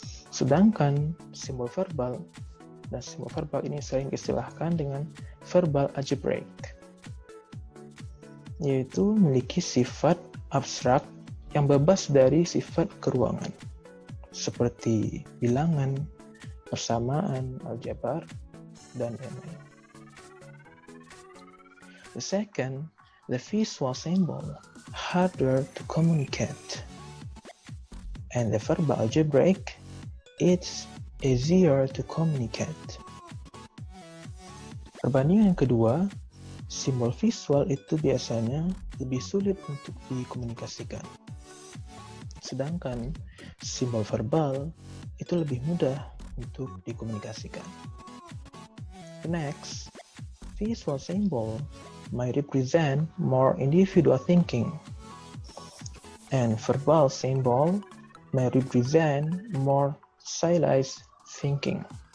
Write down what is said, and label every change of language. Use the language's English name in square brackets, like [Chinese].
[Indonesian] Sedangkan simbol verbal, dan simbol verbal ini sering diistilahkan dengan verbal algebraic, yaitu memiliki sifat abstrak yang bebas dari sifat keruangan, seperti bilangan, persamaan, aljabar, dan lain-lain. [English] The second, the visual symbol harder to communicate, and the verbal algebraic it's easier to communicate. [Indonesian] Perbandingan yang kedua, simbol visual itu biasanya lebih sulit untuk dikomunikasikan, sedangkan simbol verbal itu lebih mudah untuk dikomunikasikan. [English] The next, visual symbol might represent more individual thinking, and verbal symbol may represent more stylized thinking.